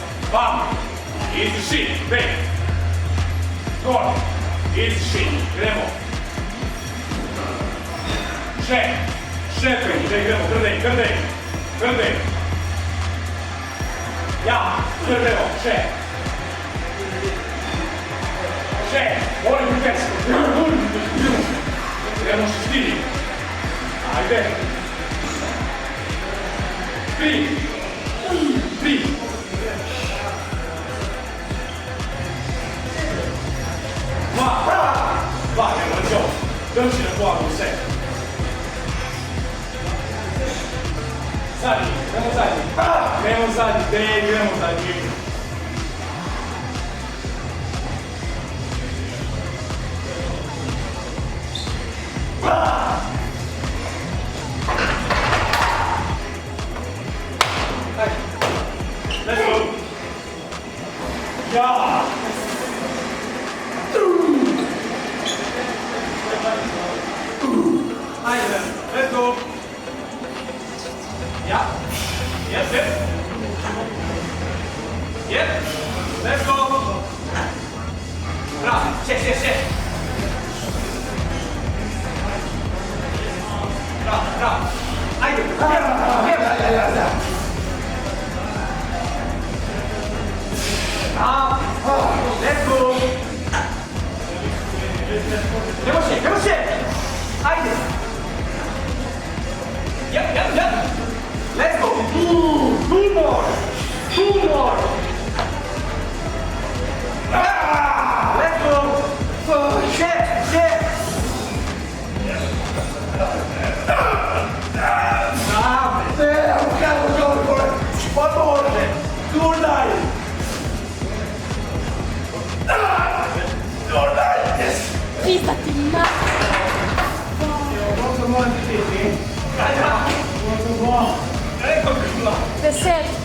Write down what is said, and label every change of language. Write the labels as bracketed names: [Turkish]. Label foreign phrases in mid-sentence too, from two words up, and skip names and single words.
[English] Bam! Easy shit, bang! Gor! Easy shit, [Slovenian] gremo! Še! Še bang, da gremo, grdej! Ja, gremo, še! Še! Moram biti več! Gremo še stili! Ajde! 3! Va, gremo, [English] let's go! [Slovenian] Drži na glavu vse! Zadnji, gremo zadnji! [English] Let's go! [Slovenian] Ja! Ajde, [English] let's go! Ja! Yes! Let's go! [Slovenian] Bravo! Še! Bravo! Ajde! [English] Let's go! [Slovenian] Gremo še! Ajde! [English] Yep! Let's go! Two more! Let's go! [Slovenian] Še! [English] One more! Two nine! [Italian] Pizza ti ma. Ecco qua! 10.